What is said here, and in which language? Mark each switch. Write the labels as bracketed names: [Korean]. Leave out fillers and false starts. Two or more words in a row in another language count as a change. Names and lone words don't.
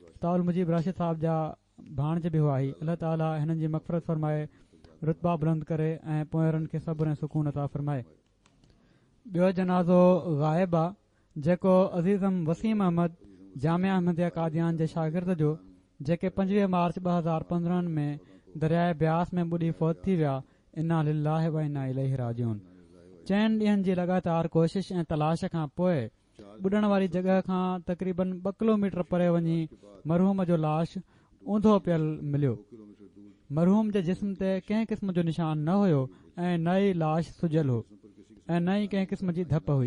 [Sindhi] ताउल मुजीब राशिद साहिब जा भाणज बि हुआ ही। अल्लाह ताला हिननि जी मग़फ़िरत फ़रमाए, रुतबा बुलंद करे ऐं पोयरनि खे सब्र ऐं सुकून अता फ़रमाए। ॿियो जनाज़ो ग़ाइब आहे जेको अज़ीज़म वसीम अहमद जामिया अहमदिया कादियान जे शागिर्द जो जेके 25 मार्च 2015 में दरियाए ब्यास में ॿुॾी फ़ौत थी विया। [Arabic] إنا لله وإنا إليه راجعون. [Sindhi] 4 ॾींहनि जी लगातार कोशिश ऐं तलाश खां पोइ ॿुॾण वारी जॻह खां तक़रीबन 2 किलोमीटर परे वञी मरहूम जो लाश ऊंधो पियल मिलियो। मरहूम जे जिस्म ते कंहिं क़िस्म जो निशान न हुयो ऐं न ई लाश सुजियल हो ऐं न ई कंहिं क़िस्म जी धप हुई।